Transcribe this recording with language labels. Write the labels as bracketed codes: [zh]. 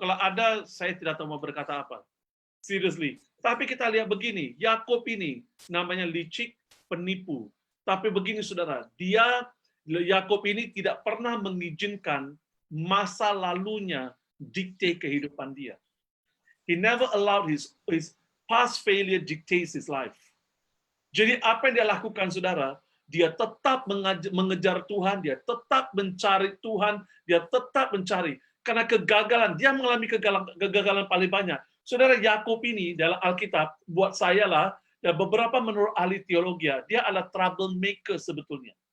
[id] Kalau ada, saya tidak tahu mau berkata apa. Seriously. Tapi kita lihat begini, Yakub ini namanya licik, penipu. Tapi begini, saudara, Yakub ini tidak pernah mengizinkan masa lalunya dikte kehidupan dia. [en] He never allowed his past failure dictates his life. [id] Jadi apa yang dia lakukan, saudara, dia tetap mengejar Tuhan, dia tetap mencari Tuhan, dia tetap mencari. Karena kegagalan, dia mengalami kegagalan paling banyak. Saudara, Yakub ini dalam Alkitab, buat saya lah, dan beberapa menurut ahli teologi, dia adalah troublemaker sebetulnya.